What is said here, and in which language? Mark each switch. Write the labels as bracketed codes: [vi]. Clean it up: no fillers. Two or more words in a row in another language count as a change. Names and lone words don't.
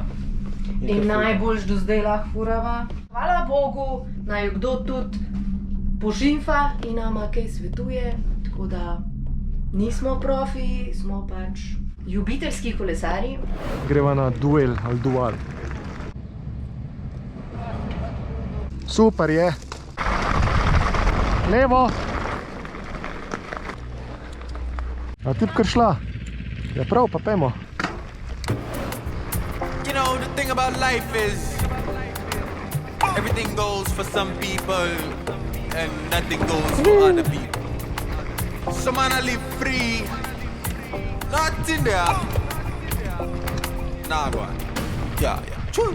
[sl] in najboljš do zdaj lahko furava. Hvala Bogu, naj jo kdo tudi požimfa in nama kaj svetuje, tako da nismo profi, smo pač ljubiteljski kolesarji. Greva na duel ali dual. Super je. Levo. A ti bi kar šla? Ja prav, pa pojmo. [en] You know, the thing about life is everything goes for some people and nothing goes for other people. Some man I live free, not in there. Nah, go on. Yeah. True.